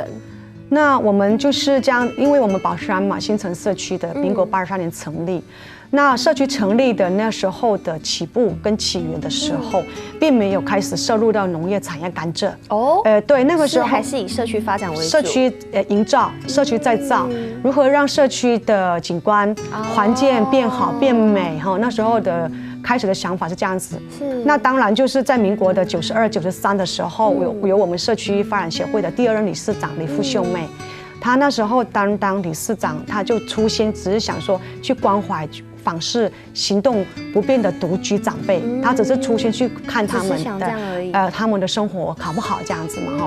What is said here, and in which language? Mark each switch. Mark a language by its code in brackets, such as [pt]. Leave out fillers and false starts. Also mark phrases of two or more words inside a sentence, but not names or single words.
[zh] 那我們就是這樣，因為我們寶山嘛，新城社區的民國83年成立。那社區成立的那時候的起步跟起源的時候，並沒有開始涉入到農業產業甘蔗。哦，對，那個時候還是以社區發展為主。社區營造、社區再造，如何讓社區的景觀環境變好變美哈？那時候的开始的想法是这样子。是。那当然就是在民国的92、93的时候，有我们社区发展协会的第2任理事长李富秀妹。他那时候当理事长，他就初心只是想说去关怀访视行动不便的独居长辈，他只是初心去看他们的他们的生活好不好这样子嘛哈。